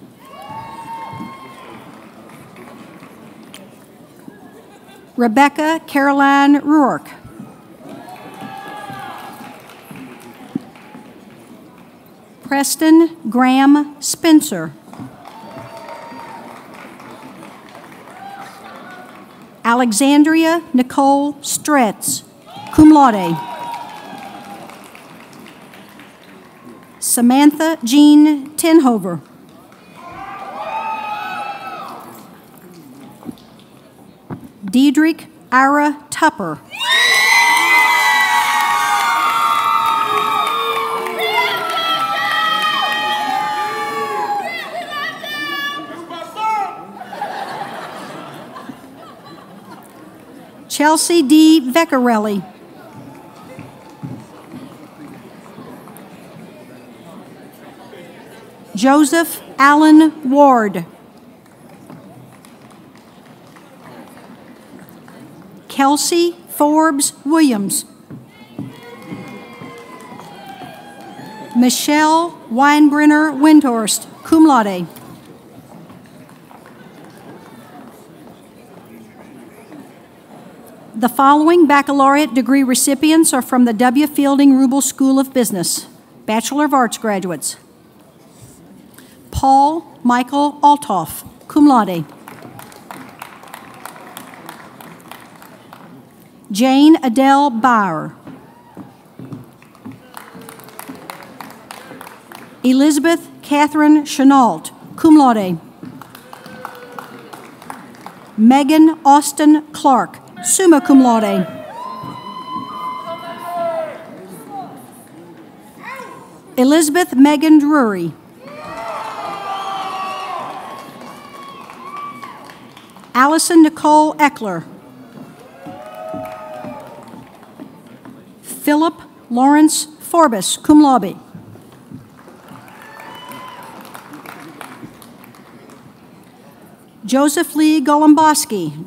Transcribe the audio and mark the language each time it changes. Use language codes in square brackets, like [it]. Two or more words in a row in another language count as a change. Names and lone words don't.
[en] Rebecca Caroline Rourke. Preston Graham Spencer. Alexandria Nicole Stretz, [la] cum laude. [en] Samantha Jean Tenhover. Diedrich Ira Tupper. Chelsea D. Veccarelli. Joseph Allen Ward. Kelsey Forbes Williams. Michelle Weinbrenner Windhorst, [la] cum laude. [en] The following baccalaureate degree recipients are from the W. Fielding Rubel School of Business, Bachelor of Arts graduates. Paul Michael Althoff, [la] cum laude. [en] Jane Adele Bauer. Elizabeth Catherine Chenault, [la] cum laude. [en] Megan Austin Clark, [la] summa cum laude. [en] Elizabeth Megan Drury. Allison Nicole Eckler. Philip Lawrence Forbes, [la] cum laude. [en] Joseph Lee Golomboski.